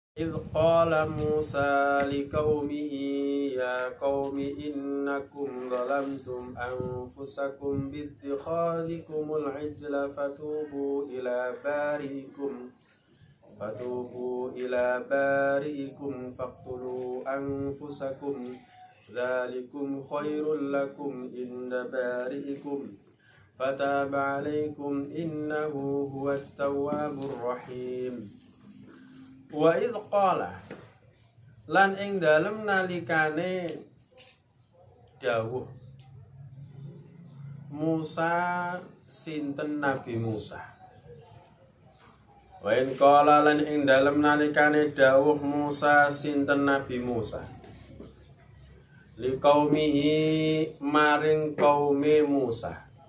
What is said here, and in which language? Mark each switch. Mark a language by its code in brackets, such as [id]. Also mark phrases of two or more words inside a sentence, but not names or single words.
[ar] إذ قال موسى لقومه يا قوم إنكم ظلمتم أنفسكم باتخاذكم العجل فتوبوا إلى بارئكم فاقتلوا أنفسكم ذلكم خير لكم عند بارئكم فتاب عليكم إنه هو التواب الرحيم. وإذ قال [jv] lan ing dalem nalikane dawuh Musa sinten Nabi Musa. [ar] وإذ قال [jv] lan ing dalem nalikane dawuh Musa sinten Nabi Musa [ar] لقومه [jv] maring kaume Musa.